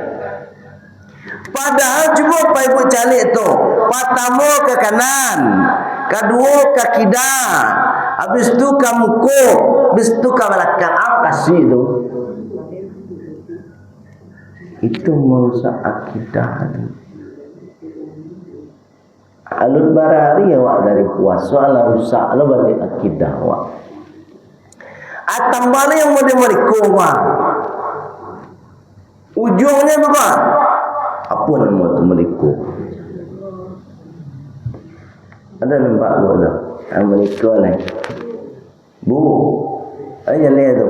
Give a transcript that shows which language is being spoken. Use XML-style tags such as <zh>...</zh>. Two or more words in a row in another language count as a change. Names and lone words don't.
<id>Padahal cuma Bapak Ibu cari itu. Pertama ke kanan, kedua ke kiri, habis itu ke muka, habis itu ke belakang. Apa kasih itu? Itu merusak akidah.</id> <min>Alun barari awak dari puasa ala rusak ala balik akidah awak. Atambala yang model-model awak.</min> <id>Ujungnya apa? Apa nama tu mereka? Ada nampak bu tu? Mereka ni. Bu, ada lihat tu.</id>